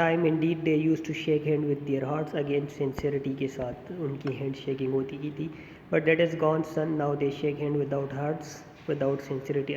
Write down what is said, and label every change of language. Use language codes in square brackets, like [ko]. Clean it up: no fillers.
[en] Indeed they used to shake hand with their hearts. Again sincerity [ur] کے ساتھ ان کی hand shaking ہوتی کی تھی. [en] But that is gone son. Now they shake hand without hearts, without sincerity.